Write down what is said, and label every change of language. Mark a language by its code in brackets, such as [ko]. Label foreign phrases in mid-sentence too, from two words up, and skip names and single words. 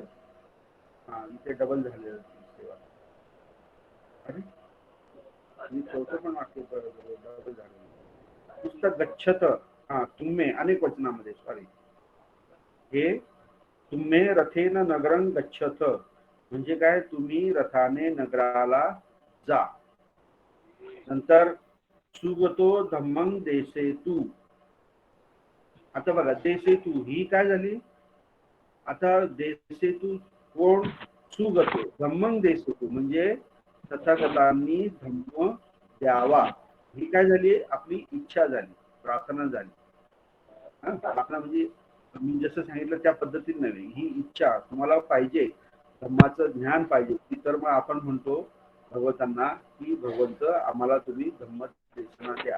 [mr] हा, इथे डबल झालेलं अरे, आणि चौथं पण वाक्य डबल झालं. [pi] पुस्तक गच्छत, [mr] हा तुम्ही अनेक वचनामध्ये, सॉरी, हे तुम्ही [pi] रथेन नगरं गच्छत [mr] म्हणजे काय, तुम्ही रथाने नगराला जा. [pi] नंतर सुगतो धम्मं देसेतु. [mr] आता बघा, देसेतु ही काय झाली, आता देसेतु कोण, [pi] सुगतो. धम्मं देसेतु [mr] म्हणजे तथागतांनी धम्म द्यावा. ही काय झाली, आपली इच्छा झाली, प्रार्थना झाली. प्रार्थना म्हणजे मी जसं सांगितलं त्या पद्धतीने नव्हे, ही इच्छा तुम्हाला पाहिजे, धम्माचं ज्ञान पाहिजे, की तर मग आपण म्हणतो भगवंतांना की भगवंत आम्हाला तुम्ही धम्म देशना द्या.